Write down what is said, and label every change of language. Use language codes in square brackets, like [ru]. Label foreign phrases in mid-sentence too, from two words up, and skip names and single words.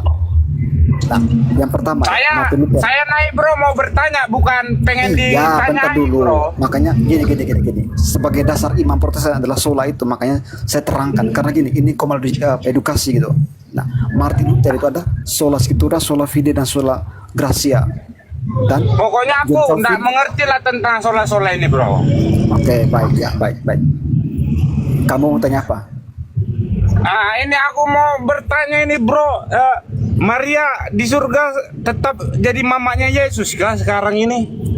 [id] Nah, yang pertama Martin Luther. Saya naik bro mau bertanya, bukan pengen Ya, bentar ditanya dulu. bro. Makanya gini. Sebagai dasar iman Protestan adalah sola itu, makanya saya terangkan karena gini, ini komal edukasi gitu. Nah, Martin Luther itu ada [la] sola scriptura, sola fide [id] dan [la] sola gratia. [id] Dan Pokoknya aku John nggak Calvin- mengerti lah tentang sola-sola ini bro. Oke, baik ya, baik. Kamu mau tanya apa? Ini aku mau bertanya ini bro. Maria di surga tetap jadi mamanya Yesus kan sekarang ini?